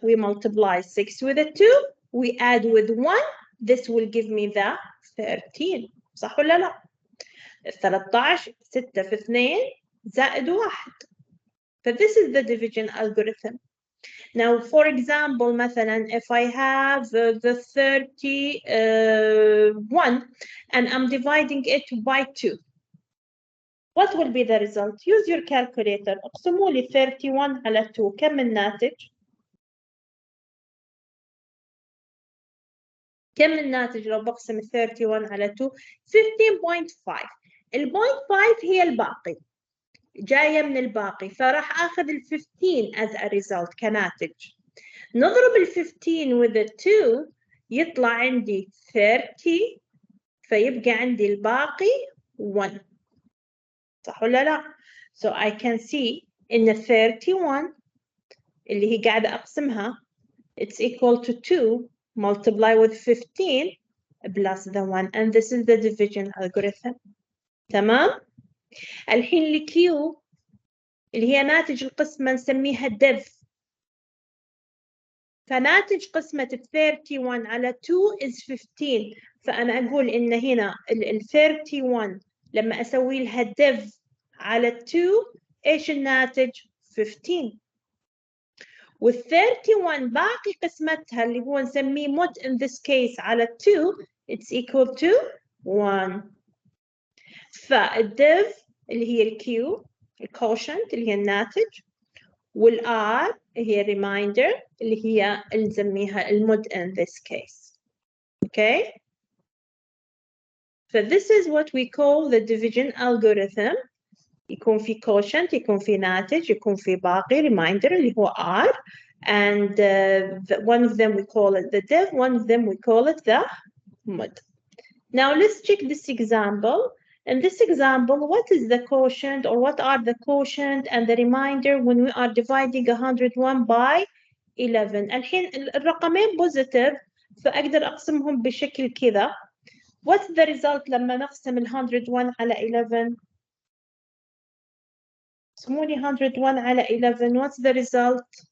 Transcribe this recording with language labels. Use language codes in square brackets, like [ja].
[en] We multiply 6 with a 2 we add with 1 this will give me the 13 [ar] صح ولا لا؟ 13 6 في 2 زائد 1 [en] so this is the division algorithm. Now for example [ar] مثلا [en] if I have the 31 and I'm dividing it by 2 what will be the result? Use your calculator. [ar] اقسموا لي 31 على 2 كم الناتج؟ كم الناتج لو بقسم 31 على 2؟ 15.5. ال 0.5 هي الباقي. جاية من الباقي، فراح آخذ ال 15 [en] as a result [ar] كناتج. نضرب ال 15 [en] with the [ar] 2 يطلع عندي 30، فيبقى عندي الباقي 1. صح ولا لا؟ [en] So I can see [ar] إن 31 اللي هي قاعدة أقسمها [en] it's equal to 2 multiply with 15 plus the 1, and this is the division algorithm. [ar] تمام؟ الحين ال Q اللي هي ناتج القسمة نسميها div. فناتج قسمة 31 على 2 [en] is 15. [ar] فأنا أقول إن هنا ال 31 لما أسوي لها div على 2 إيش الناتج؟ 15. وال 31 باقي قسمتها اللي هو نسميه mod [en] in this case [ar] على 2 [en] it's equal to 1. [ar] فالdiv اللي هي الQ الquotient اللي هي الناتج، والR هي reminder اللي هي نسميها المود [en] in this case. Okay? So this is what we call the division algorithm. يكون في quotient، [ar] يكون في ناتج، يكون في باقي [en] reminder اللي هو R, and one of them we call it the div, one of them we call it the mod. Now let's check this example. In this example, what is the quotient or what are the quotient and the reminder when we are dividing 101 by 11? [ar] الحين الرقمين positive فأقدر أقسمهم بشكل كذا. [en] What's the result [ar] لما نقسم 101 على 11؟ قسموني 101 على 11. [en] What's the result?